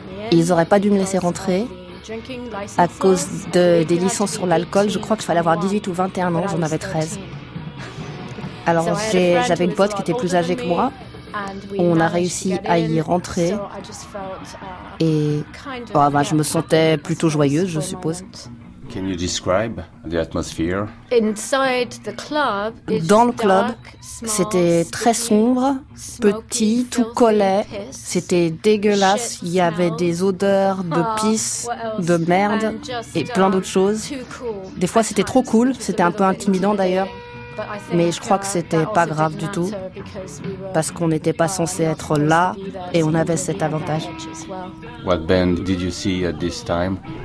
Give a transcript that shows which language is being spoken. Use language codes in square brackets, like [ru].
[fr] Ils n'auraient pas dû me laisser rentrer à cause des licences sur l'alcool. Je crois qu'il fallait avoir 18 ou 21 ans, j'en avais 13. Alors j'avais une pote qui était plus âgée que moi. On a réussi à y rentrer et je me sentais plutôt joyeuse, je suppose. [en] Can you describe the atmosphere? Inside the club, [fr] dans le club, c'était très sombre, petit, tout collait, c'était dégueulasse, il y avait des odeurs de pisse, de merde et plein d'autres choses. Des fois, c'était trop cool, c'était un peu intimidant d'ailleurs, mais je crois que c'était pas grave du tout, parce qu'on n'était pas censé être là et on avait cet avantage. [en] What band did you see at this time?